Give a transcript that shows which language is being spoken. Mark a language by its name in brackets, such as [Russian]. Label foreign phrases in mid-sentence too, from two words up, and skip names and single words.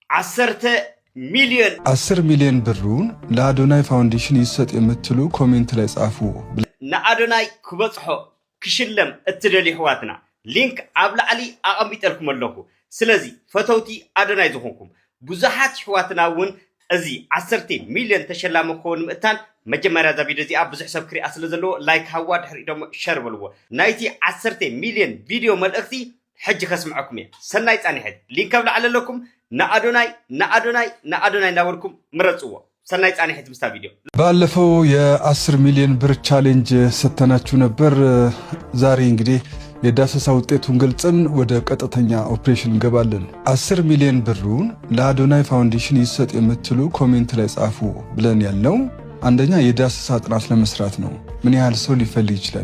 [Amharic] 10 ሚሊዮን ብሩን ለአዶናይ ፋውንዴሽን ይሰጥ የምትሉ ኮሜንት ላይ ጻፉ። [Tigrinya] ንአዶናይ ክበጽሖ ክሽለም እትደልዩ ሕዋትና ሊንክ ኣብ ላዕሊ ኣቐሚጠልኩም ኣለኹ። ስለዚ ፈተውቲ አዶናይ ዝኾንኩም ብዙሓት ሕዋትና እውን እዚ 10 ሚሊዮን ተሸላሚ ክኸውን ምእታን መጀመርያ ዛ ቪድዮ እዚኣ ብዙሕ ሰብ ክሪኣ ስለ ዘለዎ ላይክ ሃዋ ድሕሪ ደሞ ሸር በልዎ። ናይቲ 10 ሚሊዮን ቪድዮ መልእኽቲ ሕጂ ከስምዐኩም እየ። ሰናይ ጻኒሕት ሊንክ ኣብ ላዕሊ ኣለኩም። ንአዶናይ እናበልኩም ምረጽዎ። ሰናይ ጻኒሕት ምስታ ቪድዮ። [Amharic] ባለፈው የ10 ሚሊዮን ብር ቻሌንጅ ሰተናችሁ ነበር። ዛሬ እንግዲህ የዳሰሳ ውጤቱን ገልጸን ወደ ቀጥተኛ ኦፕሬሽን እንገባለን። 10 ሚሊዮን ብሩን ለአዶናይ ፋውንዴሽን ይሰጥ የምትሉ ኮሜንት ላይ ጻፉ ብለን ያልነው አንደኛ የዳሰሳ ጥናት ለመስራት ነው። ምን ያህል ሰው ሊፈልግ ይችላል?